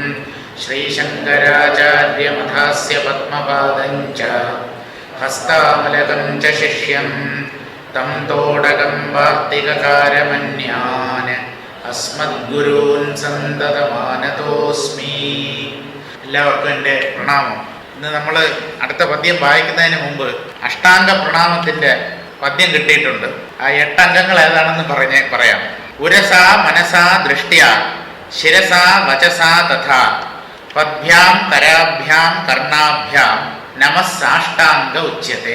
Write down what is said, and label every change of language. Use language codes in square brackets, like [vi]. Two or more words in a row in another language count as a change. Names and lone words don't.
[sa] श्रीशङ्कराचार्यमथास्य पद्मपादं च हस्तामलकं च शिष्यं तं तोडकं वार्तिककारमन्यान् अस्मद्गुरून् सन्ततमानतोऽस्मി. [ml] എല്ലാവർക്കും എൻ്റെ പ്രണാമം. ഇന്ന് നമ്മൾ അടുത്ത പദ്യം വായിക്കുന്നതിന് മുമ്പ് അഷ്ടാംഗ പ്രണാമത്തിൻ്റെ പദ്യം കിട്ടിയിട്ടുണ്ട്. ആ 8 അംഗങ്ങൾ ഏതാണെന്ന് പറയാം. [sa] ഉരസാ മനസാ ദൃഷ്ട്യാ ശിരസാ വചസാ തഥാ പദ്ഭ്യാം കരാഭ്യാം കർണാഭ്യാം നമസ്സാഷ്ടാംഗ ഉച്യത്തെ.